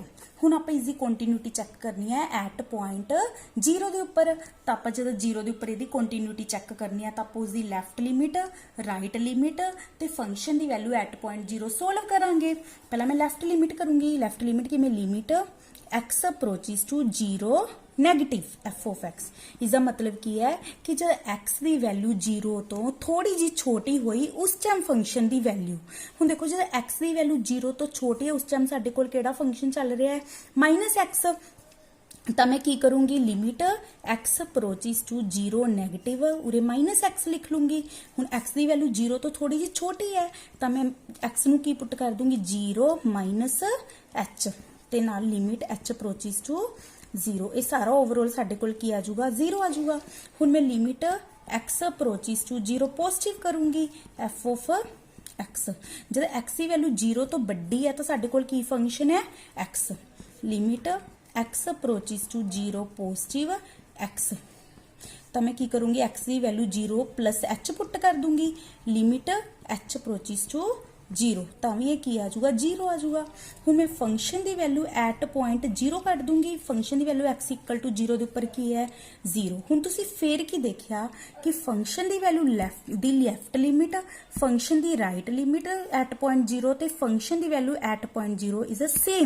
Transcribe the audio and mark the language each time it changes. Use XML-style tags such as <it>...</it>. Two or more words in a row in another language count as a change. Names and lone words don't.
<pa>ਹੁਣ ਆਪਾਂ ਇਸ ਦੀ</pa> <en>continuity check</en> <pa>ਕਰਨੀ ਹੈ</pa> <en>at point</en> <pa>0 ਦੇ ਉੱਪਰ। ਤਾਂ ਆਪਾਂ ਜਦੋਂ 0 ਦੇ ਉੱਪਰ ਇਹਦੀ</pa> <en>continuity check</en> <pa>ਕਰਨੀ ਹੈ ਤਾਂ ਆਪਾਂ ਉਸ ਦੀ</pa> <en>left limit, right limit</en> <pa>ਤੇ ਫੰਕਸ਼ਨ ਦੀ</pa> <en>value at point 0 solve</en> <pa>ਕਰਾਂਗੇ। ਪਹਿਲਾਂ ਮੈਂ</pa> <en>left limit</en> <pa>ਕਰੂੰਗੀ।</pa> <en>left limit</en> <pa>ਕਿਵੇਂ,</pa> <en>limit x approaches to 0 negative f of x.</en> <pa>ਇਸ ਦਾ ਮਤਲਬ ਕੀ ਹੈ ਕਿ ਜਦ x ਦੀ ਵੈਲਿਊ 0 ਤੋਂ ਥੋੜੀ ਜੀ ਛੋਟੀ ਹੋਈ ਉਸ</pa> <en>time function</en> <pa>ਦੀ ਵੈਲਿਊ, ਹੁਣ ਦੇਖੋ ਜਦ x ਦੀ ਵੈਲਿਊ 0 ਤੋਂ ਛੋਟੀ ਹੈ ਉਸ ਟਾਈਮ ਸਾਡੇ ਕੋਲ ਕਿਹੜਾ ਫੰਕਸ਼ਨ ਚੱਲ ਰਿਹਾ ਹੈ -x। ਤਾਂ ਮੈਂ ਕੀ ਕਰੂੰਗੀ,</pa> <en>limit x approaches to 0 negative,</en> <pa>ਉਰੇ -x ਲਿਖ ਲੂੰਗੀ। ਹੁਣ x ਦੀ ਵੈਲਿਊ 0 ਤੋਂ ਥੋੜੀ ਜੀ ਛੋਟੀ ਹੈ ਤਾਂ ਮੈਂ x ਨੂੰ ਕੀ ਪੁੱਟ ਕਰ ਦੂੰਗੀ 0 -h ਤੇ ਨਾਲ</pa> <en>limit h approaches to 0.</en> <pa>ਇਹ ਸਾਰਾ ਓਵਰਆਲ ਸਾਡੇ ਕੋਲ ਕੀ ਆ ਜਾਊਗਾ 0 ਆ ਜਾਊਗਾ। ਹੁਣ ਮੈਂ</pa> <en>limit x approaches to 0 positive</en> <pa>ਕਰੂੰਗੀ</pa> <en>f of x।</en> <pa>ਜਦ x ਦੀ ਵੈਲਿਊ 0 ਤੋਂ ਵੱਡੀ ਹੈ ਤਾਂ ਸਾਡੇ ਕੋਲ ਕੀ ਫੰਕਸ਼ਨ ਹੈ x।</pa> <en>limit x approaches to 0 positive x.</en> <pa>ਤਾਂ ਮੈਂ ਕੀ ਕਰੂੰਗੀ x ਦੀ ਵੈਲਿਊ 0 + h ਪੁੱਟ ਕਰ ਦੂੰਗੀ,</pa> <en>limit h approaches to 0,</en> <pa>ਤਾਂ ਵੀ ਇਹ ਕੀ ਆ ਜਾਊਗਾ 0 ਆ ਜਾਊਗਾ। ਹੁਣ ਮੈਂ ਫੰਕਸ਼ਨ ਦੀ</pa> <en>value at point</en> <pa>0 ਕੱਢ ਦੂੰਗੀ। ਫੰਕਸ਼ਨ ਦੀ ਵੈਲਿਊ x = 0 ਦੇ ਉੱਪਰ ਕੀ ਹੈ 0। ਹੁਣ ਤੁਸੀਂ ਫੇਰ ਕੀ ਦੇਖਿਆ ਕਿ ਫੰਕਸ਼ਨ ਦੀ ਵੈਲਿਊ</pa> <en>left limit,</en> <pa>ਫੰਕਸ਼ਨ ਦੀ</pa> <en>right limit at point</en> <pa>0 ਤੇ ਫੰਕਸ਼ਨ ਦੀ</pa> <en>value at point 0 is a same.</en>